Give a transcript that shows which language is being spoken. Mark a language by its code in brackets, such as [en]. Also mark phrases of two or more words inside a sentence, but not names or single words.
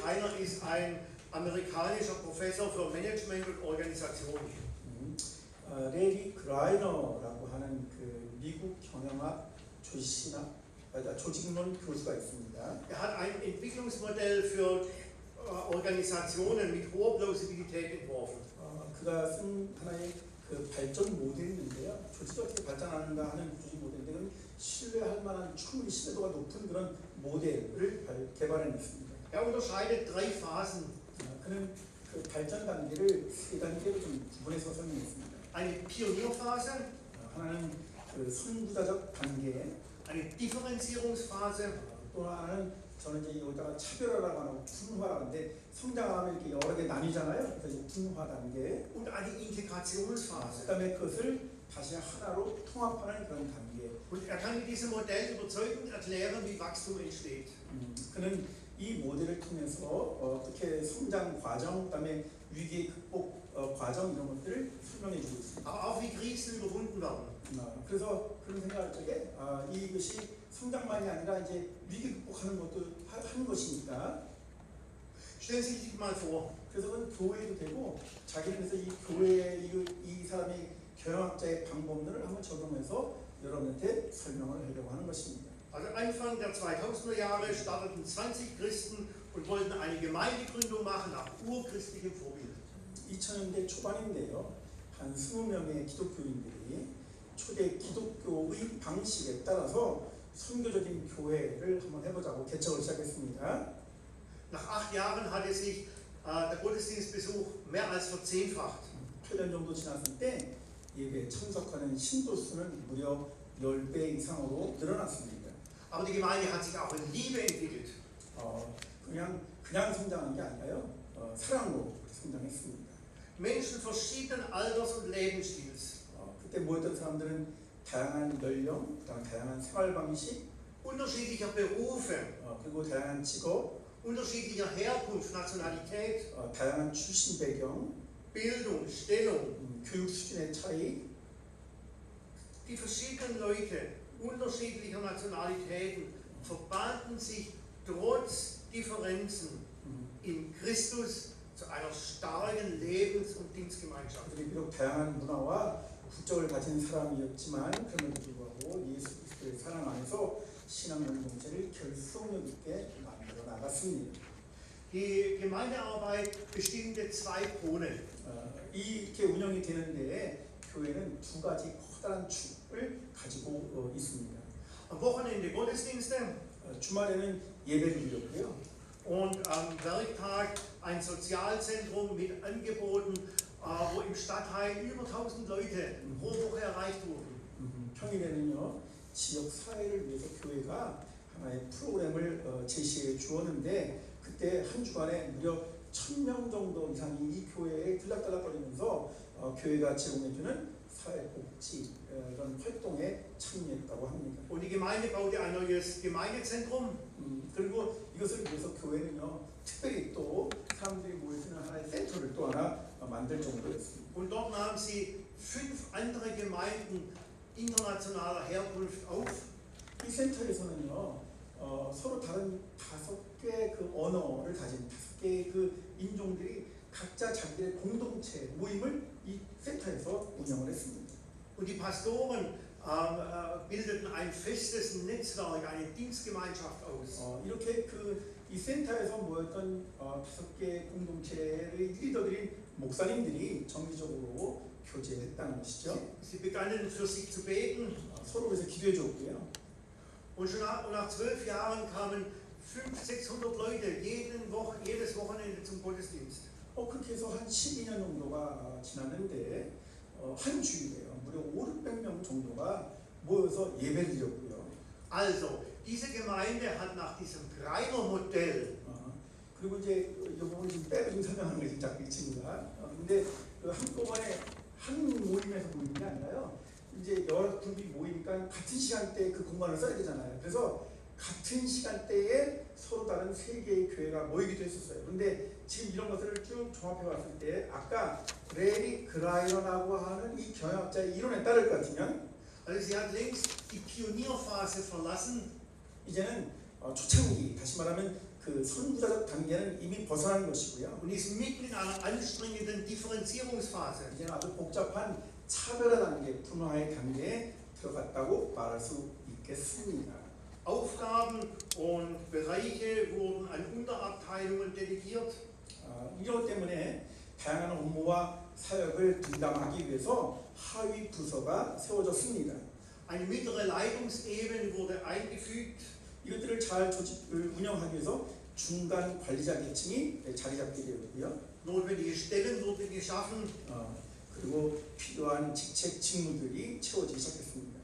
[de] Greiner ist ein amerikanischer Professor für Management und Organisation. [ko] 레리 그라이너라고 하는 그 미국 경영학 조직론 교수가 있습니다. [de] Er hat ein Entwicklungsmodell für Organisationen mit hoher Plausibilität entworfen. [ko] 그가 쓴 하나의 그 발전 모델이 있는데요. 조직이 어떻게 발전하는가 하는 조직 모델인데 그건 신뢰할 만한 충분히 신뢰도가 높은 그런 모델을 개발해냈습니다. [de] Er unterscheidet drei Phasen. [ko] 그는 그 발전 단계를 세 단계로 좀 구분해서 설명했습니다. [de] Eine Pionierphase, [ko] 하나는 그 선구자적 단계, [de] eine Differenzierungsphase [ko] 또 하나는 저는 이제 여기다가 차별화라고 하고 분화라고 하는데 성장하면 이렇게 여러 개 나뉘잖아요. 그래서 분화 단계, [de] und eine Integrationsphase. [ko] 그다음에 그것을 다시 하나로 통합하는 그런 단계. [de] Und er kann mit diesem Modell überzeugend erklären, wie Wachstum entsteht. [ko] 그는 이 모델을 통해서 어떻게 성장 과정, 그다음에 위기 극복 과정 이런 것들을 설명해 주고 있습니다. [de] Aber auch wie Krisen überwunden werden. [ko] 그래서 그런 생각할 적에 이것이 성장만이 아니라 이제 위기 극복하는 것도 하는 것이니까. [de] Stellen Sie sich mal vor, [ko] 그래서 그건 교회도 되고 자기는 그래서 이 교회 이 사람의 경영학자의 방법론을 한번 적용해서 여러분한테 설명을 하려고 하는 것입니다. [de] also Anfang der 2000er Jahre starteten 20 Christen und wollten eine Gemeindegründung machen nach urchristlichem Vorbild. [ko] 2000년대 초반인데요. 한 20명의 기독교인들이 초대 기독교의 방식에 따라서 선교적인 교회를 한번 해보자고 개척을 시작했습니다. [de] Nach 8 Jahren hatte sich der Gottesdienstbesuch mehr als verzehnfacht. [ko] 8년 정도 지났을 때 예배에 참석하는 신도 수는 무려 10배 이상으로 늘어났습니다. [de] Aber die Gemeinde hat sich auch in Liebe entwickelt. [ko] 그냥 성장한 게 아니라요. 사랑으로 성장했습니다. [de] Menschen verschiedenen Alters und Lebensstils. [ko] 그때 모였던 사람들은 다양한 연령, 다양한 생활 방식, [de] unterschiedlicher Berufe, [ko] 그리고 다양한 직업, [de] unterschiedlicher Herkunft, Nationalität, [ko] 다양한 출신 배경, [de] Bildung, Stellung. [ko] 교육 수준의 차이. [de] Die verschiedenen Leute unterschiedlicher Nationalitäten verbanden sich trotz Differenzen in Christus zu einer starken Lebens- und Dienstgemeinschaft. [ko] 그들이 비록 다양한 문화와 국적을 가진 사람이었지만 그럼에도 불구하고 예수 그리스도의 사랑 안에서 신앙 공동체를 결속력 있게 만들어 나갔습니다. [de] Die Gemeindearbeit bestimmte zwei Pole. [ko] 이렇게 운영이 되는데 교회는 두 가지 커다란 축을 가지고 있습니다. [de] Am Wochenende Gottesdienste [ko] 주말에는 예배를 드렸고요. [de] und am Werktag ein Sozialzentrum mit Angeboten, wo im Stadtteil über 1000 Leute pro Woche erreicht wurden. [ko] 평일에는요 지역 사회를 위해서 교회가 하나의 프로그램을 제시해 주었는데 그때 한 주간에 무려 1000명 정도 이상이 이 교회에 들락달락거리면서 교회가 제공해주는 사회복지 이런 활동에 참여했다고 합니다. [de] Und die Gemeinde baute ein neues Gemeindezentrum. [ko] 그리고 이것을 위해서 교회는요 특별히 또 사람들이 모여드는 하나의 센터를 또 하나 만들 정도였습니다. [de] Und dort nahmen sie 5 andere Gemeinden internationaler Herkunft auf. [ko] 이 센터에서는요 서로 다른 5개의 그 언어를 가진 5개의 그 인종들이 각자 자기의 공동체 모임을 이 센터에서 운영을 했습니다. [de] Und die Pastoren bildeten ein festes Netzwerk, eine Dienstgemeinschaft aus. [ko] 이렇게 이 센터에서 모였던 5개의 공동체의 리더들인 목사님들이 정기적으로 교제했다는 것이죠. [de] Sie begannen für sich zu beten. [ko] 서로 위해서 기도해 줬고요. [de] Und schon nach 12 Jahren kamen 500-600 Leute jedes Wochenende zum Gottesdienst. [ko] 그렇게 해서 한 12년 정도가 지났는데 한 주일에요. 무려 500-600명 정도가 모여서 예배를 드렸고요. [de] Also, diese Gemeinde hat nach diesem Greiner-Modell [ko] 그리고 이제 이 부분을 좀 빼고 좀 설명하는 것이 자꾸 이 친구가. 근데 한꺼번에 한 모임에서 모이는 게 아니라요. 이제 여러 그룹이 모이니까 같은 시간대에 그 공간을 써야 되잖아요. 그래서 같은 시간대에 서로 다른 3개의 교회가 모이기도 했었어요. 근데 지금 이런 것들을 쭉 종합해 봤을 때 아까 레리 그라이너라고 하는 이 경영학자의 이론에 따를 것 같으면 [de] Also sie hat längst die Pionierphase verlassen. [ko] 이제는 초창기, 다시 말하면 그 선구자적 단계는 이미 벗어난 것이고요. [de] Und ist mitten in einer anstrengenden Differenzierungsphase. [ko] 이제는 아주 복잡한 차별화 단계, 분화의 단계에 들어갔다고 말할 수 있겠습니다. [de] Aufgaben und Bereiche wurden an Unterabteilungen delegiert. [ko] 이것 때문에 다양한 업무와 사역을 분담하기 위해서 하위 부서가 세워졌습니다. [de] Eine mittlere Leitungsebene wurde eingefügt. [ko] 이것들을 잘 조직을 운영하기 위해서 중간 관리자 계층이 자리 잡게 되었고요. [de] Notwendige Stellen wurden geschaffen. [ko] 그리고 필요한 직책 직무들이 채워지기 시작했습니다.